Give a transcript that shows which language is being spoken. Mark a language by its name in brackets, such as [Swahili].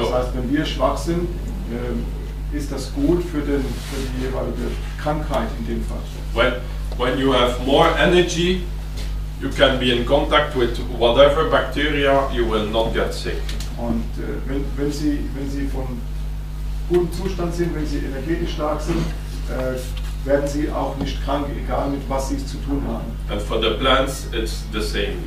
[German] Das heißt, wenn wir schwach sind, ist das gut für die jeweilige Krankheit in dem Fall. [English] When you have more energy, you can be in contact with whatever bacteria, you will not get sick. [German] Und wenn Sie von gutem Zustand sind, wenn Sie energetisch stark sind, werden sie auch nicht krank, egal mit was sie es zu tun haben. [English] And for the plants, it's the same.